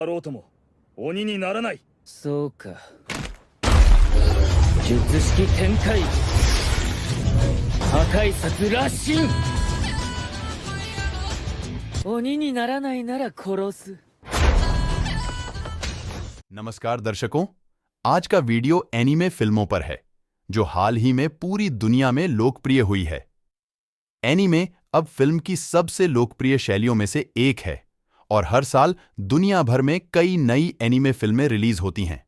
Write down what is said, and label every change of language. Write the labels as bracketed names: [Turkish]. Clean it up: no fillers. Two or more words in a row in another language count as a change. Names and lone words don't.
[Japanese] あろうとも鬼にならない。そうか。術式展開。破壊殺羅針。鬼にならないなら殺す。 [Hindi] नमस्कार दर्शकों, आज का वीडियो एनीमे फिल्मों पर है जो हाल ही में पूरी दुनिया में लोकप्रिय हुई है। एनीमे अब फिल्म की सबसे लोकप्रिय शैलियों में से एक है और हर साल दुनिया भर में कई नई एनीमे फिल्में रिलीज होती हैं।